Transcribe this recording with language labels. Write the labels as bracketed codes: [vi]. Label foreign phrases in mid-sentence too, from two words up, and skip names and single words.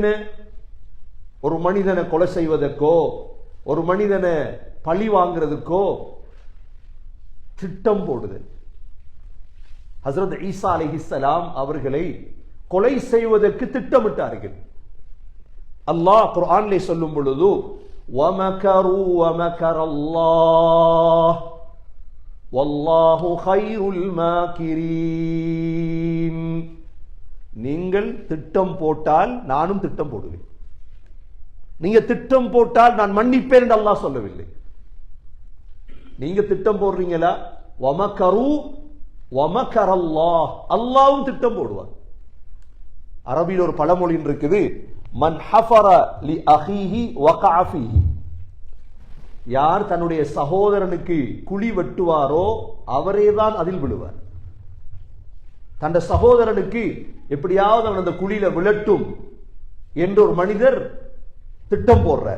[ta] ஒரு மனிதனை கொலை செய்வதற்கோ, ஒரு மனிதனை பழி வாங்குறதுக்கோ திட்டம் போடுது. ஹஸ்ரத் ஈசா அலைஹிஸ்ஸலாம் அவர்களை கொலை செய்வதற்கு திட்டமிட்டார்கள். அல்லாஹ் குர்ஆனிலே சொல்லும் பொழுது, [ar] وَمَكَرُوا وَمَكَرَ اللَّهُ وَاللَّهُ خَيْرُ الْمَاكِرِينَ. [ta] நீங்கள் திட்டம் போட்டால் நானும் திட்டம் போடுவேன். நீங்க திட்டம் போட்டால் நான் மன்னிப்பேன் என்று அல்லாஹ் சொல்லவில்லை. நீங்க திட்டம் போடுறீங்களா? [ar] وَمَكَرُوا وَمَكَرَ اللَّهُ, [ta] அல்லாஹ்வும் திட்டம் போடுவார். அரபியில் ஒரு பழமொழி இருக்குது, [ar] من حفر لأخيه وقع فيه. [ta] யார் தன்னுடைய சகோதரனுக்கு குழி வெட்டுவாரோ அவரேதான் அதில் விழுவார். தன் சகோதரனுக்கு எப்படியாவது அவன் அந்த குழியில விழட்டும் என்று ஒரு மனிதர் திட்டம் போடுறார்.